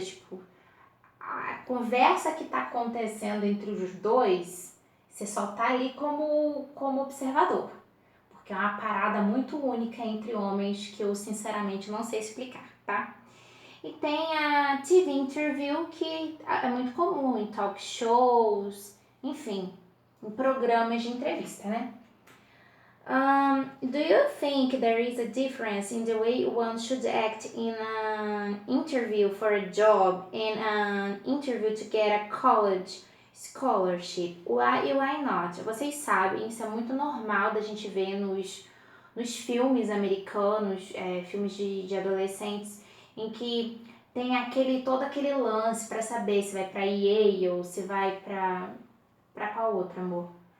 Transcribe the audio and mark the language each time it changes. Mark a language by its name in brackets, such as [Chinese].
[Portuguese] Tipo, a conversa que tá acontecendo entre os dois, você só tá ali como observador. Porque é uma parada muito única entre homens que eu, sinceramente, não sei explicar, tá? E tem a TV interview, que é muito comum em talk shows, enfim, em programas de entrevista, né? [English] Do you think there is a difference in the way one should act in an interview for a job and an interview to get a college scholarship? Why e why not? [Portuguese] Vocês sabem, isso é muito normal da gente ver nos filmes americanos, filmes de adolescentes, em que tem todo aquele lance para saber se vai para Yale ou se vai para qual outro, amor?